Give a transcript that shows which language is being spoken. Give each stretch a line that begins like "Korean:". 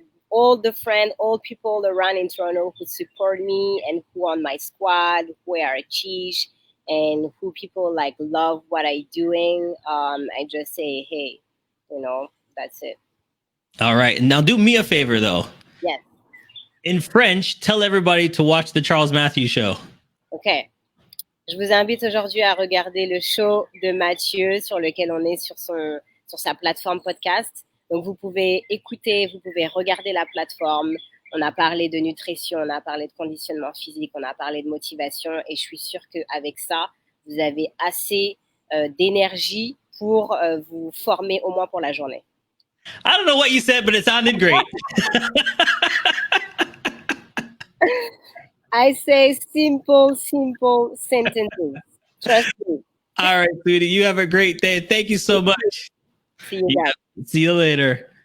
English: All the friends, all people around in Toronto who support me and who on my squad, who are cheese and who people like love what I'm doing. I just say, hey, that's it. All right. Now do me a favor though. Yes. In French, tell everybody to watch the Charles Matthews Show. Okay.
French: Je vous invite aujourd'hui à regarder le show de Mathieu sur lequel on est sur sa plateforme podcast. Donc, vous pouvez écouter, vous pouvez regarder la plateforme. On a parlé de nutrition, on a parlé de conditionnement physique, on a parlé de motivation. Et je suis sûre qu'avec ça, vous avez assez d'énergie pour vous former au moins pour la journée.
English: I don't know what you said, but it sounded great. I say simple sentences. Trust me. All right, sweetie. You have a great day. Thank you so much. See you guys. See you later.